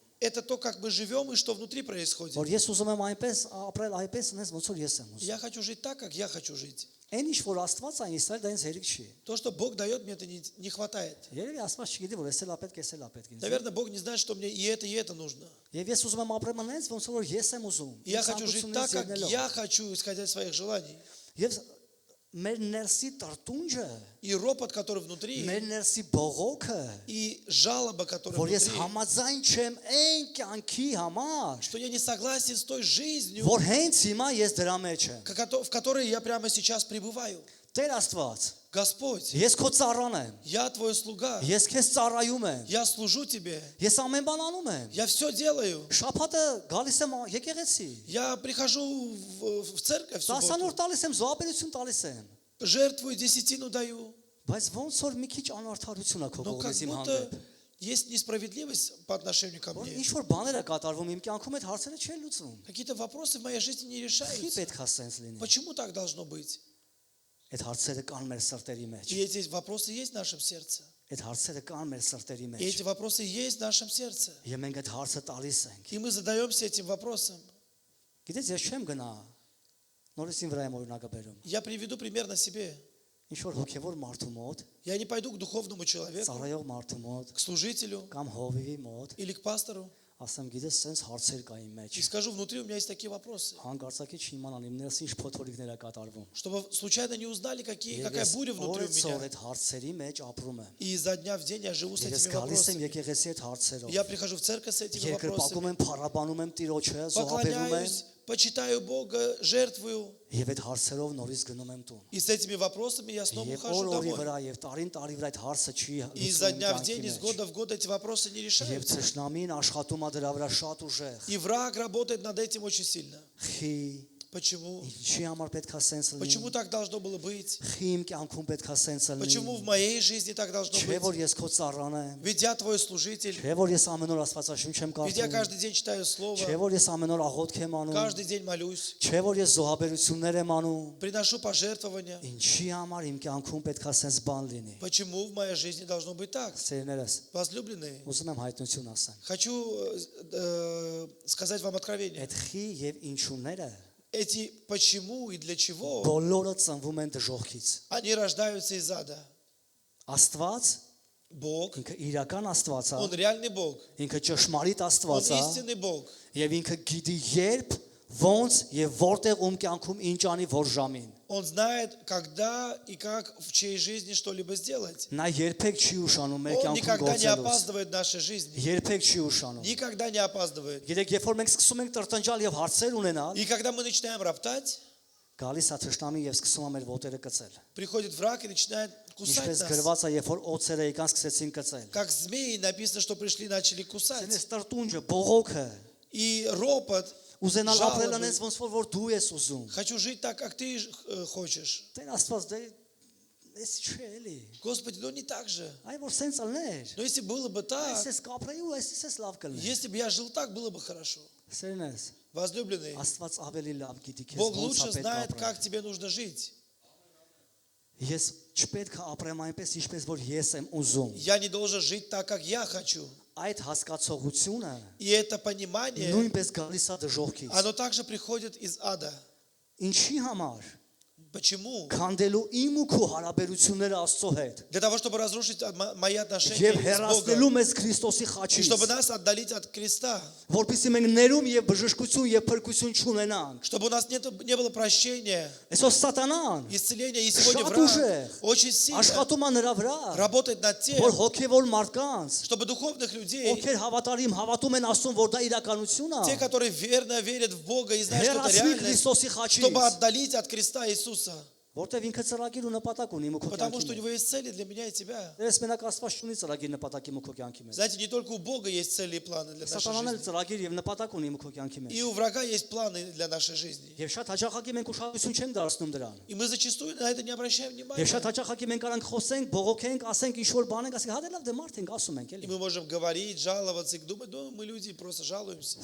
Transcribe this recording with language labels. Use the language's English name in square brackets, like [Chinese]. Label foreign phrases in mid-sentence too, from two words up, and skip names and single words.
[Russian] Это то, как мы живем и что внутри происходит. [Armenian] Որ ես ուզում եմ այնպես ապրել, այնպես ինձ ոնց որ ես եմ ուզում։ [Russian] Я хочу жить так, как я хочу жить. [Armenian] Այն ինչ որ Աստված այն իսրել դա ինձ հերիք չի։ [Russian] То, что Бог дает, мне это не хватает. [Armenian] Երևի Աստված չգիտի, որ էսել է պետք, էսել է պետք ինձ։ [Russian] Наверное, Бог не знает, что мне и это нужно. [Armenian] Եվ ես ուզում եմ ապրել այնպես, ոնց որ ես եմ ուզում։ [Russian] И я хочу жить так, как я хочу, исходя из своих желаний. [Armenian] Եվ մեր ներսի տրտունջը, [Russian] И ропот, который внутри, [Armenian] մեր ներսի бողոքը, [Russian] и жалоба, которая [Armenian] որ ես [Russian] внутри, [Armenian] համաձայն չեմ այն կյանքի համար, [Russian] что я не согласен с той жизнью, [Armenian] որ հենց հիմա ես դրա մեջ եմ։ [Russian] в которой я прямо сейчас пребываю. [Armenian] Տեր Աստված, [Russian] Господь, [Armenian] ես քո ծառան եմ։ [Russian] я твой слуга, [Armenian] Ես քեզ ծառայում եմ։ [Russian] я служу тебе, [Armenian] Ես ամեն բան անում եմ։ [Russian] я все делаю. [Armenian] Շաբաթը գալիս եմ եկեղեցի։ [Russian] Я прихожу в церковь в субботу, [Armenian] Դասանոր տալիս եմ, զոհաբերություն տալիս եմ։ [Russian] жертвую, десятину даю. [Armenian] Բայց ոնց որ մի քիչ անարդարություն է քո [Russian] Но как [Armenian] կողմից իմ [Russian] будто [Armenian] հանդեպ։ [Russian] есть несправедливость по отношению ко [Armenian] Որ [Russian] мне. [Armenian] ինչ որ բաներ է կատարվում իմ կյանքում, այդ հարցերը չեն լուծվում։ [Russian] Какие-то вопросы в моей жизни не [Armenian] Չի [Russian] решаются. [Armenian] պետք է սենց լինի։ [Russian] Почему так должно быть? [Armenian] Այդ հարցերը կան մեր սրտերի մեջ։ [Russian] И эти вопросы есть в нашем сердце. [Armenian] Այդ հարցերը կան մեր սրտերի [Russian] И [Armenian] մեջ։ [Russian] эти вопросы есть в нашем сердце. [Armenian] Եվ մենք այդ հարցը տալիս ենք։ [Russian] И мы задаемся этим вопросом. [Armenian] Գիտես, ես չեմ գնա։ Նորից իմ վրա եմ օրինակը բերում։ [Russian] Я приведу пример на себе. [Armenian] Ինչ որ հոգևոր մարդու մոտ, [Russian] Я не пойду к духовному человеку, [Armenian] ծառայող մարդու մոտ, [Russian] к служителю [Armenian] կամ հովիվի մոտ, [Russian] или к пастору [Armenian] ասեմ, գիտես, սենց հարցեր կա իմ մեջ։ [Russian] и скажу, внутри у меня есть такие вопросы. [Armenian] Հանկարծակի չիմանան իմ ներսի ինչ փոթորիկներ է катарվում։ [Russian] Чтобы случайно не узнали, какая [Armenian] Ես [Russian] буря внутри у [Armenian] օրեցօր [Russian] меня. [Armenian] այդ հարցերի մեջ ապրում եմ։ [Russian] И изо дня в день я живу с [Armenian] Ես [Russian] этими [Armenian] գալիս եմ [Russian] вопросами. [Armenian] եկեղեցի այդ հարցերով։ [Russian] Я прихожу в церковь с этими [Armenian] Երկրպագում [Russian] вопросами. [Armenian] եմ, փառաբանում եմ Տիրոջը, զոհաբերում եմ, [Russian] Поклоняюсь, почитаю Бога, жертвую. [Armenian] եւ այդ հարցերով նորից գնում եմ տուն։ [Russian] И с этими вопросами я снова [Armenian] Եվ [Russian] ухожу [Armenian] օրի [Russian] домой. [Armenian] вրա եւ տարին տարի վրա այդ հարցը չի [Russian] И изо [Armenian] լուծվում [Russian] дня в [Armenian] կյանքի [Russian] день, из [Armenian] մեջ։ [Russian] года в год эти вопросы не [Armenian] Եվ [Russian] решаются. [Armenian] ցշնամին աշխատում է դրա վրա շատ ուժեղ։ [Russian] И враг работает над этим очень сильно. [Armenian] Խի, [Russian] Почему? [Armenian] ինչի համար պետք է սենց լինի։ [Russian] Почему так должно было быть? [Armenian] Խի իմ կյանքում պետք է սենց [Russian] Почему в [Armenian] լինի։ [Russian] моей жизни так должно [Armenian] Չէ որ [Russian] быть? [Armenian] ես քո ծառան եմ։ [Russian] Ведь я твой служитель. [Armenian] Չէ որ ես ամեն օր Աստվածաշունչ եմ [Russian] Ведь я [Armenian] կարդում։ [Russian] каждый день читаю [Armenian] Չէ [Russian] Слово. [Armenian] որ ես ամեն օր աղոթք եմ անում։ [Russian] Каждый день молюсь. [Armenian] Չէ որ ես զոհաբերություններ եմ անում։ [Russian] Приношу пожертвования. [Armenian] Ինչի համար իմ կյանքում պետք է սենց բան լինի։ [Russian] Почему в моей жизни должно быть так? [Armenian] Սերներս, [Russian] Возлюбленные, [Armenian] ուզում եմ հայտնություն ասեմ։ [Russian] хочу сказать вам откровение. [Armenian] Այդ խի եւ ինչուները [Russian] Эти почему и для чего, [Armenian] բոլորը ծնվում են դժողքից։ [Russian] они рождаются из ада. [Armenian] Աստված, [Russian] Бог, [Armenian] ինքը իրական Աստված է, [Russian] Он реальный Бог. [Armenian] ինքը ճշմարիտ [Russian] Он [Armenian] Աստված է, [Russian] истинный Бог. [Armenian] եւ ինքը գիտի երբ, ոնց եւ որտեղ ում կյանքում ինչ անի որ ժամին։ [Russian] Он знает, когда и как в чьей жизни что-либо сделать. [Armenian] Նա երբեք չի ուշանում մեր [Russian] Он [Armenian] կյանքում [Russian] никогда не [Armenian] գործելուց։ [Russian] опаздывает в нашей жизни. [Armenian] Երբեք չի ուշանում։ [Russian] Никогда не опаздывает. [Armenian] Գիտեք, երբ որ մենք սկսում ենք տրտնջալ եւ հարցեր ունենալ, [Russian] И когда мы начинаем роптать, [Armenian] գալիս է թշնամին եւ սկսում է մեր ոտերը կծել։ [Russian] приходит враг и начинает кусать [Armenian] Ինչպես [Russian] нас. [Armenian] գրված է, երբ որ օծերը եկան սկսեցին կծել։ [Russian] Как змеи написано, что пришли и начали кусать. [Armenian] Սենես տրտունջը, բողոքը, [Russian] И ропот. [Armenian] ուզենալ ապրել [Russian] Ժալոբը։ [Armenian] անես ոնց որ դու ես ուզում։ [Russian] Хочу жить так, как ты хочешь. [Armenian] Տեր Աստված դե էս չէ էլի։ [Russian] Господи, ну не так же. [Armenian] Այ որ սենց ալներ։ [Russian] Но если было бы так, [Armenian] Այսպես կապրեի ու այսպես լավ կլներ։ [Russian] если бы я жил так, было бы хорошо. [Armenian] Սերնես, [Russian] Возлюбленный, [Armenian] Աստված ավելի լավ գիտի քեզ [Russian] Бог [Armenian] ոնց [Russian] лучше [Armenian] է պետք [Russian] знает, [Armenian] ապրել։ [Russian] как тебе нужно жить. [Armenian] Ես չպետք է ապրեմ այնպես, ինչպես որ ես եմ ուզում։ [Russian] Я не должен жить так, как я хочу. [Armenian] Այդ հասկացողությունը [Russian] И это понимание, [Armenian] նույնպես գալիս է դժողքից։ [Russian] оно также приходит из ада. [Armenian] Ինչի համար։ [Russian] Почему? [Armenian] քանդելու իմ ու քո հարաբերությունները Աստծո հետ [Russian] Для того, чтобы разрушить мои отношения [Armenian] եւ [Russian] с [Armenian] հեռացնելու [Russian] Богом. [Armenian] մեզ Քրիստոսի [Russian] И [Armenian] խաչից, [Russian] чтобы нас отдалить от креста. [Armenian] որպեսզի մենք ներում եւ բժշկություն եւ փրկություն չունենանք։ [Russian] Чтобы у нас не было прощения, [Armenian] Այսօր սատանան [Russian] исцеления. И сегодня [Armenian] Շատ [Russian] враг [Armenian] ուժեղ [Russian] очень сильно [Armenian] աշխատում է նրա վրա, [Russian] работает над тем, [Armenian] որ հոգեվոր մարդկանց, [Russian] чтобы духовных людей, [Armenian] ովքեր հավատարիմ հավատում են Աստծուն, որ դա իրականություն [Russian] те, [Armenian] է, [Russian] которые верно верят в Бога и знают, что это [Armenian] հեռացնի [Russian] реальность, [Armenian] Քրիստոսի խաչից, [Russian] чтобы отдалить от креста Иисуса. [Armenian] որտեղ ինքը ծրագիր ու նպատակ ունի իմ ու քո [Russian] Потому что у [Armenian] կյանքի մեջ։ [Russian] него есть цели для меня и тебя. [Armenian] Դες մենակ Աստված չունի ծրագիր նպատակ իմ ու քո կյանքի մեջ։ [Russian] Знаете, не только у Бога есть цели и планы для нашей [Armenian] Սատանան էլ [Russian] жизни. [Armenian] ծրագիր եւ նպատակ ունի իմ ու քո կյանքի մեջ։ [Russian] И у врага есть планы для нашей жизни. [Armenian] Եվ շատ հաճախակի մենք ուշադրություն չենք դարձնում դրան։ [Russian] И мы зачастую на это не обращаем [Armenian] Եվ [Russian] внимания. [Armenian] շատ հաճախակի մենք արանք խոսենք, բողոքենք, ասենք ինչ որ բան ենք, ասենք հա դե լավ դե մարդ ենք ասում ենք [Russian] И [Armenian] էլի։ [Russian] мы можем говорить, жаловаться и думать, ну, мы люди просто жалуемся.